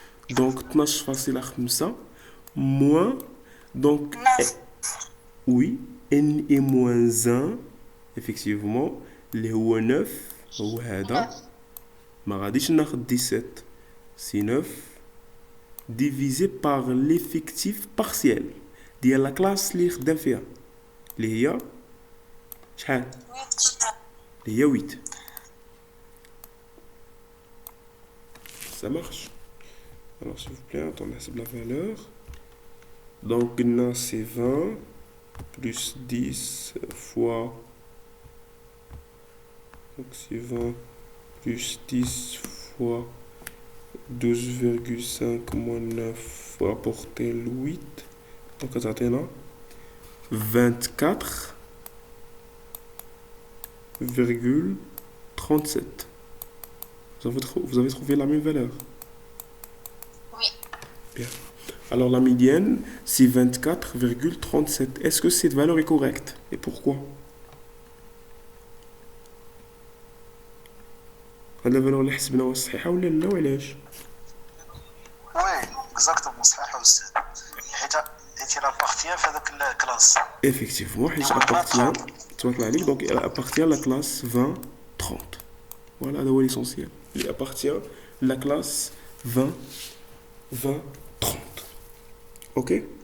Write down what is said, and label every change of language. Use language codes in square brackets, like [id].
[fr] Donc 12.5 moins donc oui n est moins 1 effectivement [ar] اللي هو 9 هو هذا ما غاديش ناخذ 17 سي 9 [fr] divisé par l'effectif partiel ديال لا كلاس [ar] اللي خدام فيها اللي هي شحال اللي هي 8. [fr] Ça marche. Alors s'il vous plaît, on laisse la valeur. Donc maintenant c'est 20 plus 10 fois. Donc c'est 20 plus 10 fois 12,5 moins 9 rapporter le 8. Donc attendez 24,37. Vous avez trouvé la même valeur? Oui. Bien. Alors la médiane, c'est 24,37. Est-ce que cette valeur est correcte? Et pourquoi? [ar] هاد الفالور اللي حسبناها صحيحة ولا لا وعلاش؟ [fr] وي اكزاكتومون [ar] صحيحة أستاذ. حيت [fr] il appartient à la classe. Effectivement, il appartient, donc il appartient à la classe 20-30. Voilà, c'est l'essentiel. Il appartient à la classe 20-30. Ok?